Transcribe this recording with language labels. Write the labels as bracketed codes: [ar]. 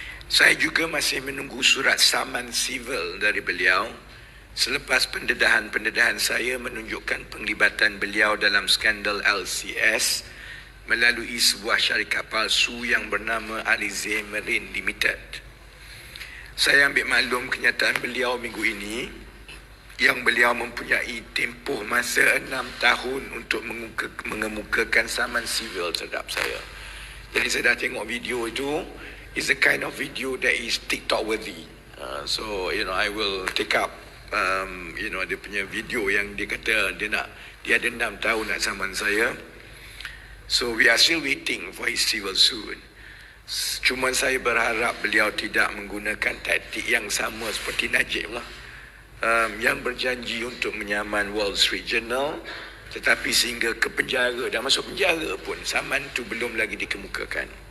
[ms] Saya juga masih menunggu surat saman sivil dari beliau selepas pendedahan saya menunjukkan penglibatan beliau dalam skandal LCS melalui sebuah syarikat palsu yang bernama Alize Marine Limited. Saya ambil maklum kenyataan beliau minggu ini yang beliau mempunyai tempoh masa 6 tahun untuk mengemukakan saman sivil terhadap saya. Jadi saya dah tengok video itu. [en] It's the kind of video that is TikTok worthy. [ms] So I will take up dia punya video yang dia kata dia ada 6 tahun nak saman saya. [en] So we are still waiting for his civil suit. [ms] Cuma saya berharap beliau tidak menggunakan taktik yang sama seperti Najib lah, yang berjanji untuk menyaman Wall Street Journal, tetapi sehingga ke penjara dan masuk penjara pun saman itu belum lagi dikemukakan.